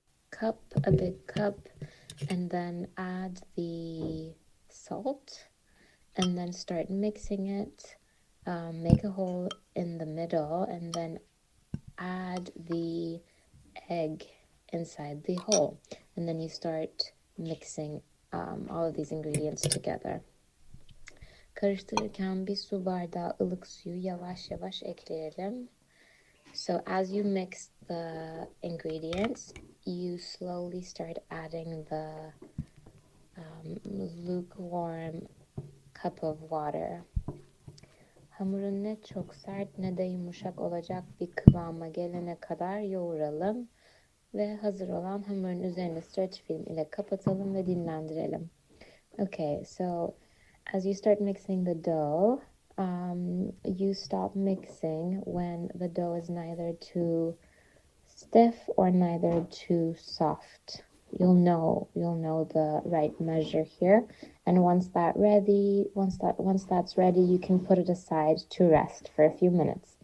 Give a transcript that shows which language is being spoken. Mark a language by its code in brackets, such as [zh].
[en] cup, a big cup, and then add the salt and then start mixing it. Make a hole in the middle and then add the egg inside the hole. And then you start mixing all of these ingredients together. [tr] Karıştırırken bir su bardağı ılık suyu yavaş yavaş ekleyelim. [en] So as you mix the ingredients, you slowly start adding the lukewarm cup of water. [tr] Hamurun ne çok sert ne de yumuşak olacak bir kıvama gelene kadar yoğuralım. Ve hazır olan hamurun üzerine stretch film ile kapatalım ve dinlendirelim. [en] Okay, so as you start mixing the dough, you stop mixing when the dough is neither too stiff or neither too soft. You'll know the right measure here. And once that's ready, you can put it aside to rest for a few minutes.